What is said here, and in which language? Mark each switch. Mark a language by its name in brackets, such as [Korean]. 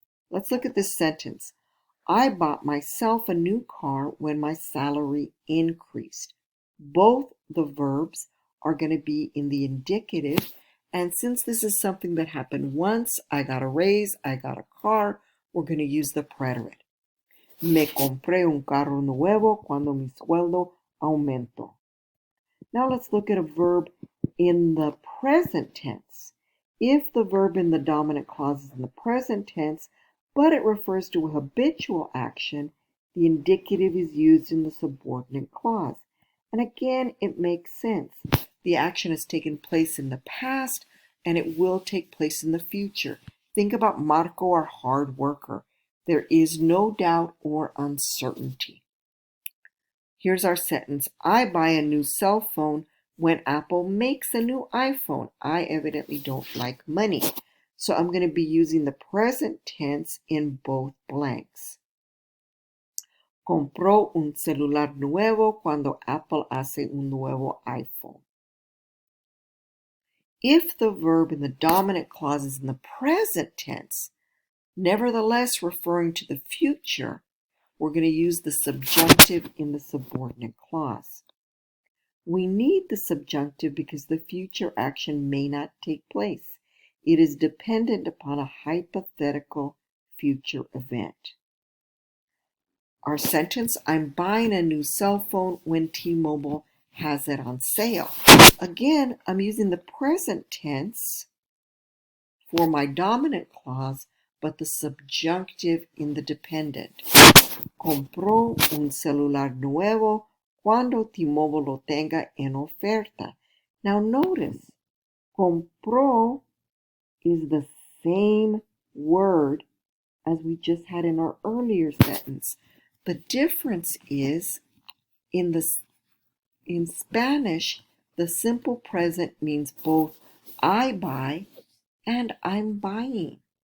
[English] Let's look at this sentence. I bought myself a new car when my salary increased. Both the verbs are going to be in the indicative, and since this is something that happened once, I got a raise, I got a car, we're going to use the preterite. [Spanish] Me compré un carro nuevo cuando mi sueldo aumentó. [English] Now let's look at a verb in the present tense. If the verb in the dominant clause is in the present tense, but it refers to a habitual action, the indicative is used in the subordinate clause. And again, it makes sense. The action has taken place in the past, and it will take place in the future. Think about Marco, our hard worker. There is no doubt or uncertainty. Here's our sentence. I buy a new cell phone when Apple makes a new iPhone. I evidently don't like money. So I'm going to be using the present tense in both blanks. [Spanish] Compró un celular nuevo cuando Apple hace un nuevo iPhone. [English] If the verb in the dominant clause is in the present tense, nevertheless referring to the future, we're going to use the subjunctive in the subordinate clause. We need the subjunctive because the future action may not take place. It is dependent upon a hypothetical future event. Our sentence, I'm buying a new cell phone when T-Mobile has it on sale. Again, I'm using the present tense for my dominant clause, but the subjunctive in the dependent. [Spanish] Compró un celular nuevo cuando T-Mobile lo tenga en oferta. [English] Now notice, compró is the same word as we just had in our earlier sentence. The difference is in Spanish, the simple present means both I buy and I'm buying.